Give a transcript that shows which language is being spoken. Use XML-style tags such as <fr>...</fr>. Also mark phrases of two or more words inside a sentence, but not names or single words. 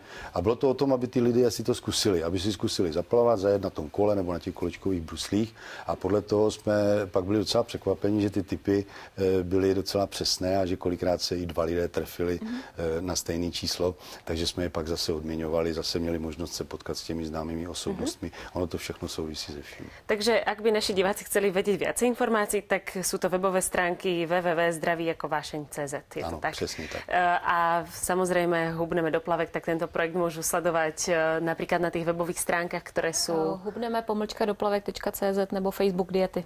<cs>A bylo to o tom, aby ty lidé si to zkusili, aby si zkusili zaplavat, zajet na tom kole nebo na těch kolečkových bruslích a podle toho jsme pak byli docela překvapeni, že ty typy byly docela přesné a že kolikrát se i 2 lidé trefili na stejné číslo, takže jsme je pak zase odměňovali, zase měli možnost se potkat s těmi známými osobnostmi. Ono to všechno souvisí se vším.</cs> <sk>Takže ak by naši diváci chceli vedieť viacej informácií, tak sú to webové stránky www.zdravíjakovášeň.cz. Áno, presne tak. A samozrejme hubneme do plavek, tak tento projekt môžu sledovať napríklad na tých webových stránkach, ktoré sú...</sk> <cs>Hubneme-doplavek.cz nebo Facebook diety.</cs>